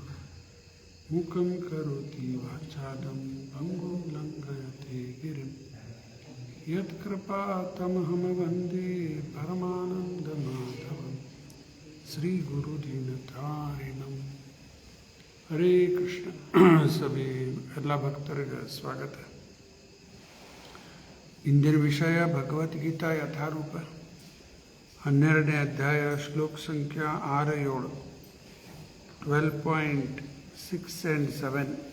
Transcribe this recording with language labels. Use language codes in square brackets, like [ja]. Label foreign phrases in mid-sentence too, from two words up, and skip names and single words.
[sa] मूकं करोति वाचालं पङ्गुं लङ्घयते गिरिं यत्कृपातमहं वन्दे परमानन्दमाधवं श्रीगुरुदीनतारिणं। हरे कृष्ण। [kn] सभी ಎಲ್ಲ ಭಕ್ತರಿಗೆ ಸ್ವಾಗತ. ಇಂದಿನ ವಿಷಯ ಭಗವದ್ಗೀತಾ ಯಥಾರೂಪ 12ನೇ ಅಧ್ಯಾಯ ಶ್ಲೋಕ ಸಂಖ್ಯಾ 6-7 12.6 and 7.